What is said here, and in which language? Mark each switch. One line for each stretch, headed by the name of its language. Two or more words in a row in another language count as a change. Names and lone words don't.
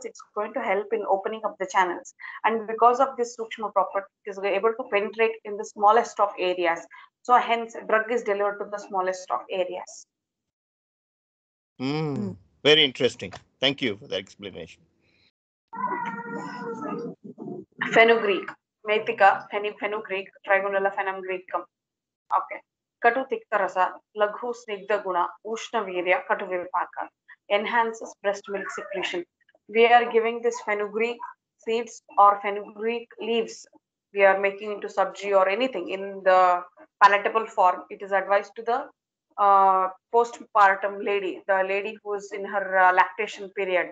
English: It's going to help in opening up the channels. And because of this sukshma property, it is able to penetrate in the smallest of areas. So hence, drug is delivered to the smallest of areas. Very interesting. Thank you for that explanation. Fenugreek, Metica, fenugreek, Trigonella fenugreecum.
Sanskrit: Okay. Katu tikta rasa, laghu snigdha guna, ushna virya, katu vipaka.
English: Enhances breast milk secretion. We are giving this fenugreek seeds or fenugreek leaves. We are making into sabji or anything in the palatable form. It is advised to the postpartum lady, the lady who is in her lactation period.